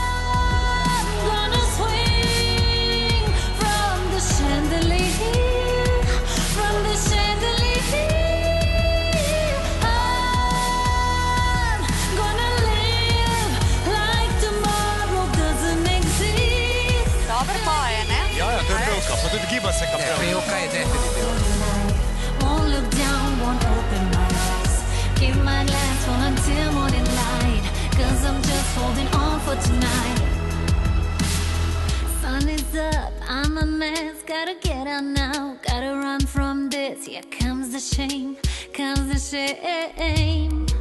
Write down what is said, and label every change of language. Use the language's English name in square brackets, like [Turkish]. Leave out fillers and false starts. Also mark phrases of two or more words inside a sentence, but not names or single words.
[English] I'm gonna swing from the chandelier, from the chandelier. I'm gonna live like tomorrow doesn't exist. [Slovenian] Dobar poje, ne? Ja, to je pevka, pa tudi giba se kao pevka. Pevka je definitivno. [English] Won't look down, won't open my eyes. Keep my glass full until morning light, 'cause I'm just holding on for tonight. Sun is up, I'm a mess. Gotta get out now, gotta run from this. Here comes the shame, comes the shame.